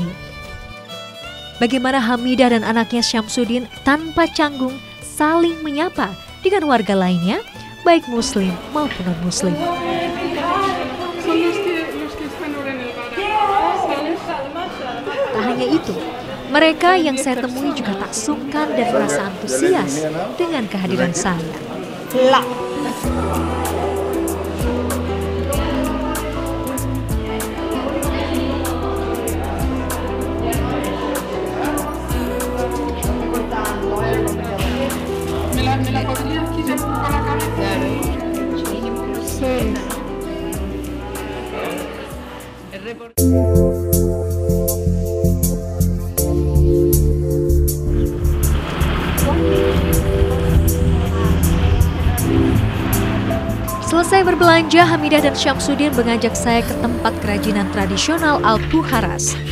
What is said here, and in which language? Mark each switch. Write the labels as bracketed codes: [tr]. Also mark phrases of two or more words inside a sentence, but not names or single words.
[id] Bagaimana Hamidah dan anaknya Syamsuddin tanpa canggung saling menyapa dengan warga lainnya, baik muslim maupun non-muslim. Tak hanya itu, mereka yang saya temui juga tak sungkan dan merasa antusias dengan kehadiran saya. [es] ¿Me la podrías quitar con la cabeza? Sí. [id] Selesai berbelanja, Hamidah dan Syamsuddin mengajak saya ke tempat kerajinan tradisional Alpujarras.